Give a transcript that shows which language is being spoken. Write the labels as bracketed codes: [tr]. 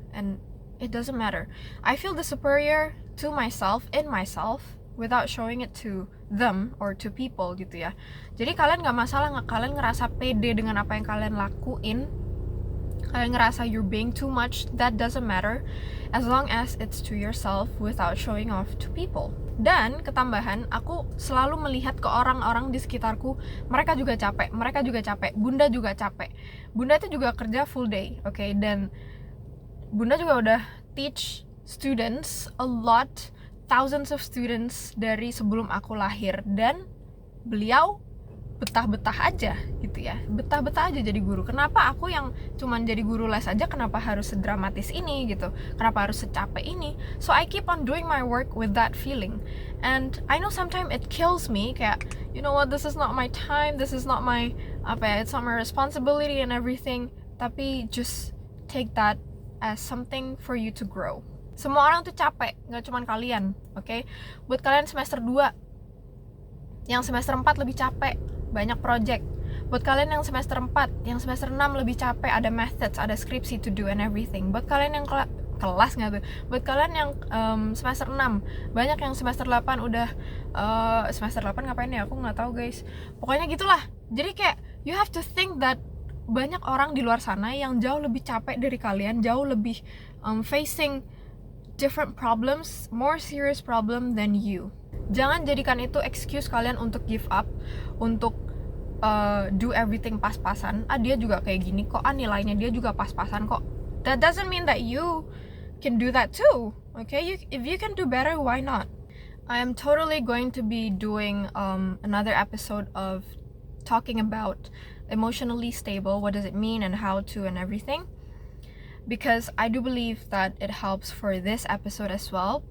[en] And it doesn't matter, I feel the superior to myself, in myself, without showing it to them or to people [id] gitu ya. Jadi kalian gak masalah kalian ngerasa pede dengan apa yang kalian lakuin, kalian ngerasa [en] you're being too much, that doesn't matter, as long as it's to yourself without showing off to people. [id] Dan ketambahan, aku selalu melihat ke orang-orang di sekitarku, mereka juga capek, Bunda juga capek. Bunda itu juga kerja full day, dan Bunda juga udah [en] teach students a lot, thousands of students [id] dari sebelum aku lahir, dan beliau betah-betah aja gitu ya, betah-betah aja jadi guru. Kenapa aku yang cuman jadi guru les aja, kenapa harus sedramatis ini gitu, kenapa harus secapek ini? [en] So I keep on doing my work with that feeling, and I know sometimes it kills me, kayak you know what, this is not my time, this is not my it's not my responsibility and everything. Tapi just take that as something for you to grow. [id] Semua orang tuh capek, gak cuman kalian, Buat kalian semester 2, yang semester 4 lebih capek, banyak project. Buat kalian yang semester 4, yang semester 6 lebih capek, ada methods, ada skripsi [en] to do and everything. [id] Buat kalian yang kelas nggak tuh? Buat kalian yang semester 6, banyak yang semester 8 udah semester 8 ngapain ya? Aku nggak tahu guys. Pokoknya gitulah. Jadi kayak [en] you have to think that [id] banyak orang di luar sana yang jauh lebih capek dari kalian, jauh lebih [en] facing different problems, more serious problem than you. [id] Jangan jadikan itu excuse kalian untuk [en] give up, [id] untuk [en] do everything [id] pas-pasan. Dia juga kayak gini kok, nilainya dia juga pas-pasan kok. [en] That doesn't mean that you can do that too, if you can do better, why not? I am totally going to be doing another episode of talking about emotionally stable, what does it mean and how to and everything. because I do believe that it helps for this episode as well.